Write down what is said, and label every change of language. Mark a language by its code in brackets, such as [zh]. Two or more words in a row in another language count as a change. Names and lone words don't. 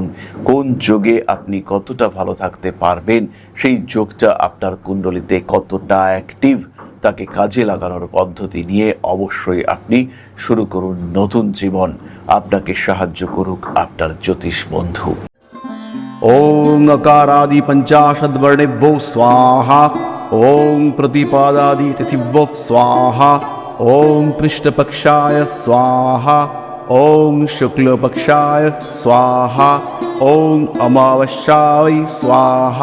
[bn] কোন যোগে আপনি কতটা ভালো থাকতে পারবেন, সেই যোগটা আপনার কুণ্ডলিতে কতটা অ্যাক্টিভ, তাকে কাজে লাগানোর পদ্ধতি নিয়ে অবশ্যই আপনি শুরু করুন নতুন জীবন। আপনাকে সাহায্য করুক আপনার জ্যোতিষ বন্ধু। [sa] ओम अकारादि पंचाशद वर्णेभ्यो स्वाहा। ओम प्रतिपादादि तिथिभ्यो स्वाहा। ओम कृष्णपक्षाय स्वाहा। ओम शुक्लपक्षाय स्वाहा। ओम अमावस्याय स्वाहा।